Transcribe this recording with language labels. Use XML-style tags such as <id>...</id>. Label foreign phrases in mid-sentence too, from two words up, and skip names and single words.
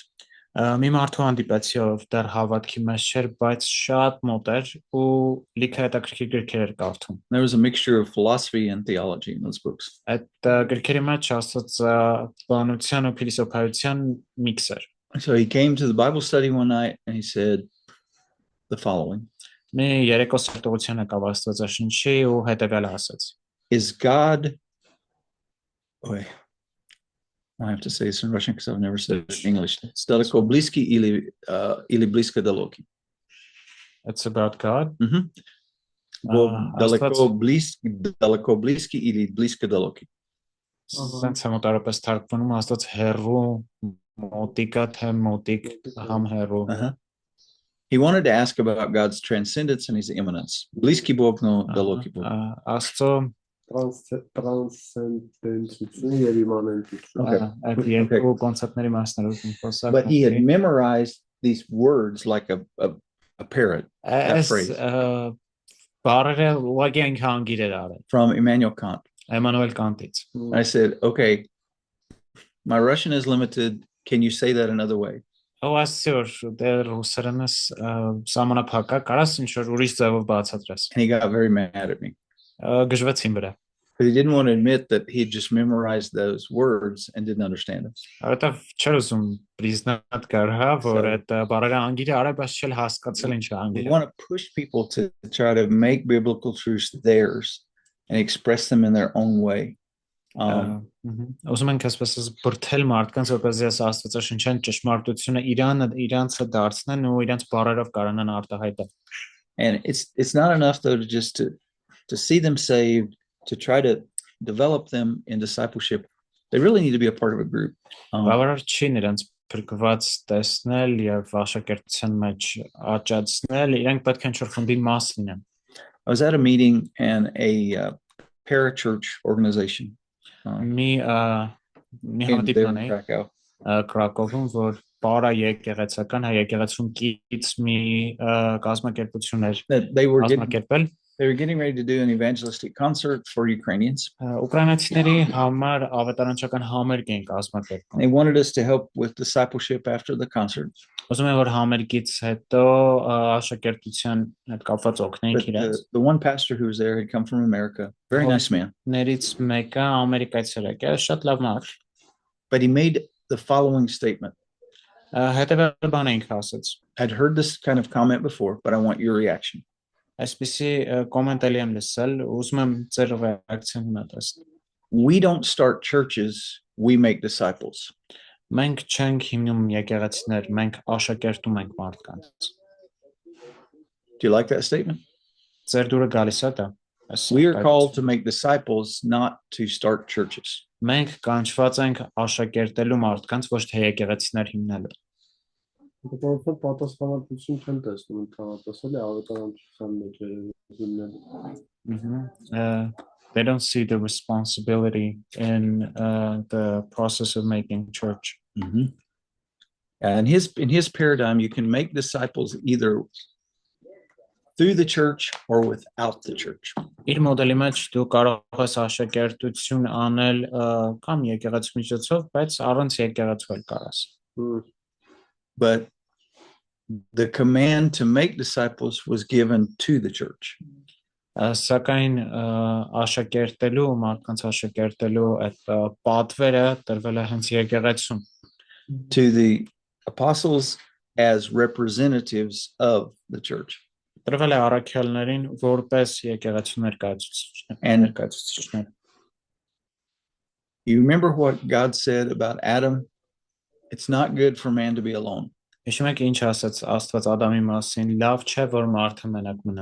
<hy>Մի մարդու հանդիպեցի, ով դեռ հավատքի մեջ չէր, բայց շատ մոտ էր ու լիքը հետաքրքիր գրքեր էր կարդում։</hy> <en>There was a mixture of philosophy and theology in those books.</en> <hy>Այդ գրքերի մեջ ասած բանության ու փիլիսոփայության միքս էր։</hy> <en>So he came to the Bible study one night and he said the following:</en> <hy>Մի երեկո սրտողության եկավ Աստվածաշնչի ու հետևյալը ասաց.</hy> <en>Is God, wait, I have to say this in Russian because I've never said it in English.</en> <ru>Далеко близки или близко далеки.</ru> <en>It's about God.</en> <ru>Далеко близки или близко далеки.</ru> <hy>Սենց համատարապես թարգմանում Աստված հեռու մոտիկա թե մոտիկ համ հեռու։</hy> <en>He wanted to ask about God's transcendence and his immanence.</en> <ru>Близкий Бог, но далекий Бог.</ru> <hy>Աստծո տրանսցենդենտություն եւ իմմանենտություն այդ երկու կոնցեպտների մասնարարություն խոսակ։</hy> <en>But he had memorized these words like a parrot. That phrase.</en> <hy>Բարերը ուղղակի հանգիր էր արել։</hy> <en>From Immanuel Kant.</en> <hy>Էմանուել Կանտից։</hy> <en>I said, okay, my Russian is limited. Can you say that another way?</en> <hy>Ասոր դեր ռուսերենս սահմանափակ է, կարաս ինչ որ ուրիշ ձևով բացատրես։</hy> <en>And he got very mad at me.</en> <hy>Գժվեցին վրա։</hy> <en>Because he didn't want to admit that he had just memorized those words and didn't understand them.</en> <hy>Որտեվ չէր ուզում պրիզնատ կարա, որ այդ բարերը անգիր արել, բայց չէր հասկացել ինչ է</hy> <en>We</en> <hy>անգիր։</hy> <en>want to push people to try to make biblical truths theirs and express them in their own way.</en> <hy>Ուզում ենք այսպես բրթել մարդկանց, որպեսզի այս Աստվածաշնչյան ճշմարտությունը իրանցը դարձնեն ու իրանց բարերով կարողանան արտահայտել։</hy> <en>And it's not enough though to see them saved, to try to develop them in discipleship. They really need to be a part of a group.</en> <hy>Բավարար չի նրանց փրկված տեսնել եւ աշակերտության մեջ աճացնել, իրենք պետք է ինչ-որ խմբի մաս լինեն։</hy> <en>I was at a meeting and a parachurch organization</en> <hy>Մի</hy> <en>in</en> <hy>համատիպ</hy> <en>there in</en> <hy>ունեի</hy> <en>Krakow.</en> <hy>Կրակովում, որ պարա եկեղեցական եկեղեցուն կից մի կազմակերպություն էր</hy> <en>That</en> <hy>կազմակերպել</hy> <en>they were getting ready to do an evangelistic concert for Ukrainians.</en> <hy>ուկրաինացիների համար ավետարանչական համերգ էին կազմակերպում։</hy> <en>They wanted us to help with discipleship after the concert.</en> <hy>Ուզում եմ որ համերգից հետո աշակերտության հետ կապված օգնենք</hy> <en>But</en> <hy>իրենց։</hy> <en>the one pastor who was there had come from America. Very nice man.</en> <hy>Ներից մեկը ամերիկայից էր եկել, շատ լավ մարդ։</hy> <en>But he made the following statement.</en> <hy>Հետևյալ բանը ինքը ասաց.</hy> <en>I'd heard this kind of comment before, but I want your reaction.</en> <hy>Այսպեսի կոմենտ էլի եմ լսել, ուզում եմ ձեր ռեակցիան ունեցնել։</hy> <en>We don't start churches, we make disciples.</en> <hy>Մենք չենք հիմնում եկեղեցիներ, մենք աշակերտում ենք մարդկանց։</hy> <en>Do you like that statement?</en> <hy>Ձեր դուրը գալիս է դա։</hy> <en>We are called to make disciples, not to start churches.</en> <hy>Մենք կանչված ենք աշակերտելու մարդկանց, ոչ թե եկեղեցիներ հիմնելու։ Որովհետեւ պատասխանատվություն չեն տեսնում ընդհանրապես էլի ավետարանչության մեջ երևի։</hy> <en>They don't see the responsibility in the process of making church. And in his paradigm, you can make disciples either through the church or without the church.</en> <hy>Իր մոդելի մեջ դու կարող ես աշակերտություն անել կամ եկեղեցու միջոցով, բայց առանց եկեղեցու էլ կարաս։</hy> <en>But the command to make disciples was given to the church.</en> <hy>Սակայն աշակերտելու մարդկանց աշակերտելու այդ պատվերը տրվել է հենց եկեղեցուն։</hy> <en>To the apostles as representatives of the church.</en> <hy>Տրվել է առաքյալներին որպես եկեղեցու ներկայացուցիչներ։</hy> <en>You remember what God said about Adam? It's not good for man to be alone.</en> <hy>Հիշում եք ինչ ասաց Աստված Ադամի մասին, լավ չէ որ մարդը մենակ մնա։</hy>